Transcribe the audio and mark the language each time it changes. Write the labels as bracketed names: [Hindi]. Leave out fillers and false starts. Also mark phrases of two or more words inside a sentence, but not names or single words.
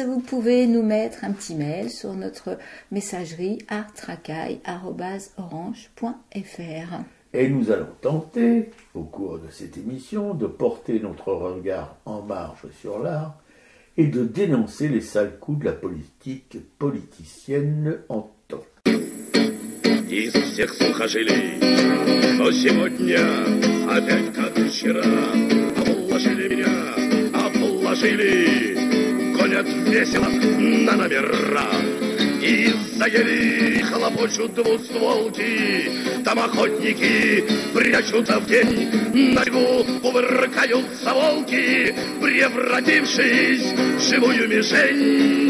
[French] Vous pouvez nous mettre un petit mail sur notre messagerie artracaille@orange.fr. Et nous allons tenter, au cours de cette émission, de porter notre regard en marge sur l'art et de dénoncer les sales coups de la politique politicienne en temps. [Russian] Из всех слухожилий, но сегодня опять как вчера обложили меня, обложили, гонят весело на номера. Из-за ели хлопочут двустволки, там охотники прячутся в тень, на берегу кувыркаются волки, превратившись в живую мишень.